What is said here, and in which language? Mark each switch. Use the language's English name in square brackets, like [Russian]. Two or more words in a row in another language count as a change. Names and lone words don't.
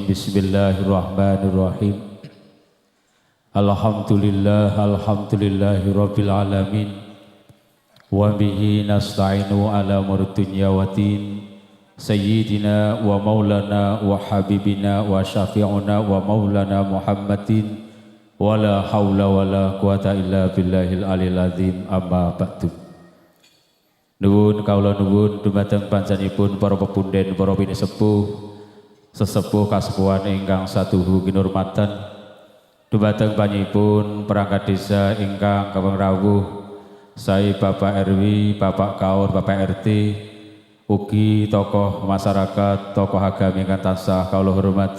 [Arabic] بسم الله الرحمن الرحيم. الحمد لله رب العالمين. وبه نستعين على أمور الدنيا والدين. سيدنا ومولانا وحبيبنا وشفيعنا ومولانا محمد ولا حول ولا قوة إلا بالله العلي العظيم أما بعد. [Javanese] Nuwun kawula nuwun dumateng panjenenganipun para pepunden para pinisepuh sesepuh kasepuhan ingkang satuhu kinurmatan dumateng panjenenganipun perangkat desa ingkang kaping rawuh sae Bapak RW, Bapak Kaur, Bapak RT ugi tokoh masyarakat, tokoh agami ingkang tansah kawula hormati.